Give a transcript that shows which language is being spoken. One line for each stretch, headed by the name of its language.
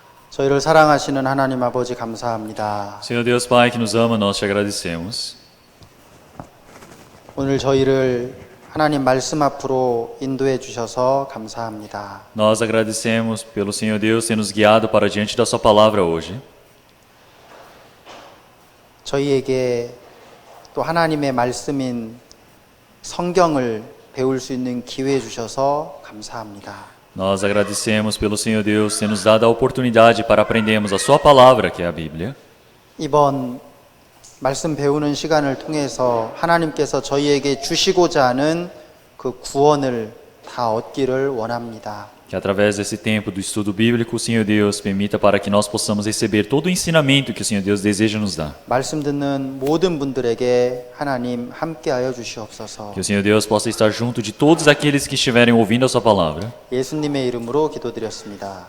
Korean: 저희를 사랑하시는 하나님 아버지 감사합니다.
Portuguese: Senhor Deus Pai que nos ama, nós te agradecemos.
Korean: 오늘 저희를 하나님 말씀 앞으로 인도해 주셔서 감사합니다.
Portuguese: Nós agradecemos pelo Senhor Deus ter nos guiado para diante da sua palavra hoje.
Korean: 저희에게 또 하나님의 말씀인 성경을 배울 수 있는 기회 주셔서 감사합니다.
Portuguese: Nós agradecemos pelo Senhor Deus ter nos dado a oportunidade para aprendermos a sua palavra, que é a Bíblia.
Korean: 이번 말씀 배우는 시간을 통해서 하나님께서 저희에게 주시고자 하는 그 구원을 다 얻기를 원합니다.
Portuguese: Que através desse tempo do estudo bíblico, o Senhor Deus permita para que nós possamos receber todo o ensinamento que o Senhor Deus deseja nos dar.
Korean: 말씀 듣는 모든 분들에게 하나님 함께하여 주시옵소서.
Portuguese: Que o Senhor Deus possa estar junto de todos aqueles que estiverem ouvindo a sua palavra.
Korean: 예수님의 이름으로 기도드렸습니다.